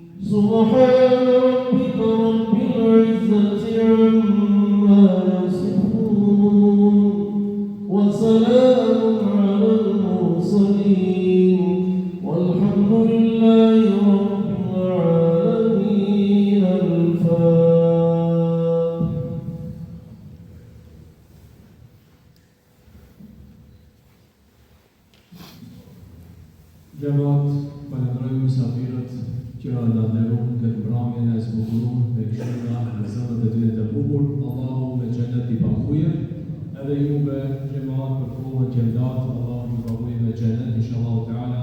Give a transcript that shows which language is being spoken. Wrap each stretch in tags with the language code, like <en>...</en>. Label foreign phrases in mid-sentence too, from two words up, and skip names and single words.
<ar>سبحان ربك رب العزة عما يصفون وسلام على المرسلين والحمد لله رب العالمين الفاتحة.</ar> <sq>Gjemat, falenderojmë mysafirët që na nderuan këtë mbrëmjen e zbukuruar me këshilla në zënat e tyre të bukur. Allahu me xhenet i paguje, edhe juve gjemat për kohën që ndatë, Allahu ju paguje me xhenet</sq> <ar>إن شاء الله تعالى.</ar>